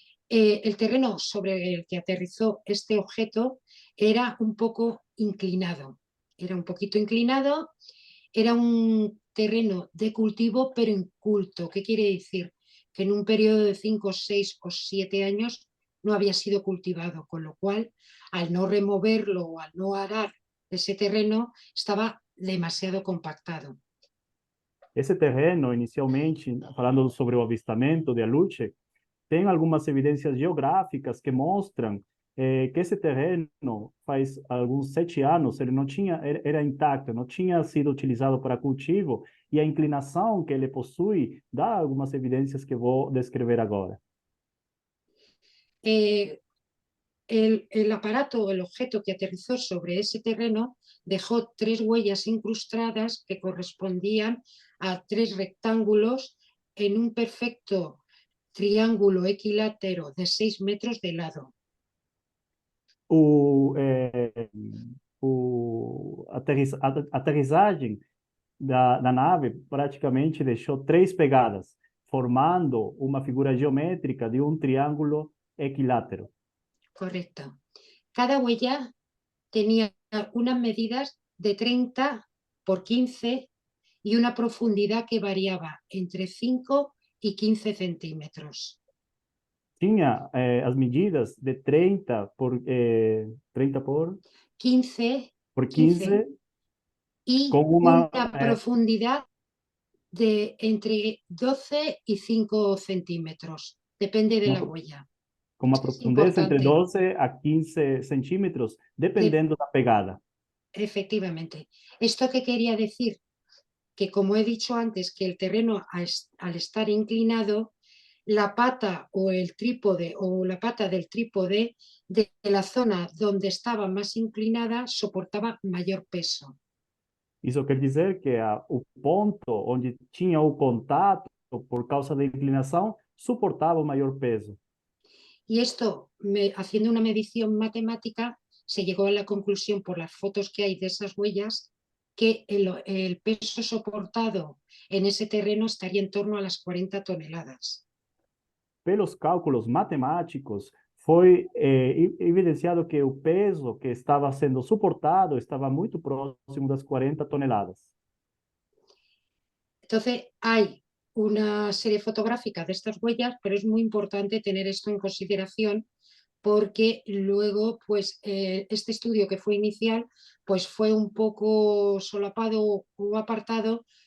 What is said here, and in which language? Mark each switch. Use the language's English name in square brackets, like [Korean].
[Spanish] El terreno sobre el que aterrizó este objeto era un poco inclinado, era un poquito inclinado, era un terreno de cultivo pero inculto. ¿Qué quiere decir? Que en un periodo de 5, 6 o 7 años no había sido cultivado, con lo cual, al no removerlo o al no arar ese terreno, estaba demasiado compactado. [Portuguese] Esse terreno, inicialmente, falando sobre o avistamento de Aluche, tem algumas evidências geográficas que mostram que esse terreno, faz alguns 7 anos, ele não tinha, era intacto, não tinha sido utilizado para cultivo, e a inclinação que ele possui dá algumas evidências que vou descrever agora. [Spanish] El aparato, el objeto que aterrizó sobre ese terreno, dejó 3 huellas incrustadas que correspondían a 3 rectángulos en un perfecto triángulo equilátero de 6 metros de lado. [Portuguese] A aterrissagem da nave praticamente deixou 3 pegadas, formando uma figura geométrica de um triângulo equilátero. [Spanish] Correcto. Cada huella tenía unas medidas de 30 por 15 y una profundidad que variaba entre 5 y 15 centímetros. [Portuguese] Tinha as medidas de 30 por 15, 15 [Spanish] y [Portuguese] com [Spanish] una profundidad de entre 12 y 5 centímetros. Depende de la huella. [Portuguese] com uma profundidade entre 12 a 15 centímetros, dependendo da pegada. [Spanish] Efectivamente. ¿Esto qué quería decir? Que, como he dicho antes, que el terreno al estar inclinado, la pata o el trípode o la pata del trípode de la zona donde estaba más inclinada soportaba mayor peso. [Portuguese] Isso quer dizer que o ponto onde tinha o contato, por causa da inclinação, suportava o maior peso. [Spanish] Y esto, haciendo una medición matemática, se llegó a la conclusión por las fotos que hay de esas huellas que el peso soportado en ese terreno estaría en torno a las 40 toneladas. [Portuguese] Pelos cálculos matemáticos, foi evidenciado que o peso que estava sendo suportado estava muito próximo das 40 toneladas. [Spanish] Entonces, hay una serie fotográfica de estas huellas, pero es muy importante tener esto en consideración porque luego, pues, este estudio que fue inicial, pues fue un poco solapado o apartado